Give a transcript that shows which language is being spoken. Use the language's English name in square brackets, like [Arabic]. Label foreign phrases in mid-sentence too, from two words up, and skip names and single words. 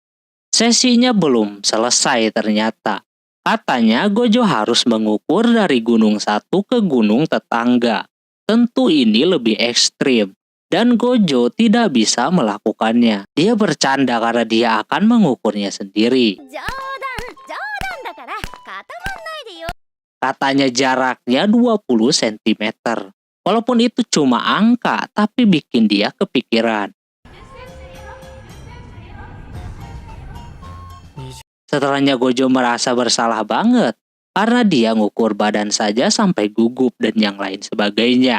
[Indonesian] Sesinya belum selesai ternyata. Katanya Gojo harus mengukur dari gunung satu ke gunung tetangga. Tentu ini lebih ekstrim. Dan Gojo tidak bisa melakukannya. Dia bercanda karena dia akan mengukurnya sendiri. [Japanese] 冗談だから固まんないでよ。 [Indonesian] Katanya jaraknya 20 cm. Walaupun itu cuma angka, tapi bikin dia kepikiran. Setelahnya Gojo merasa bersalah banget. Karena dia ngukur badan saja sampai gugup dan yang lain sebagainya.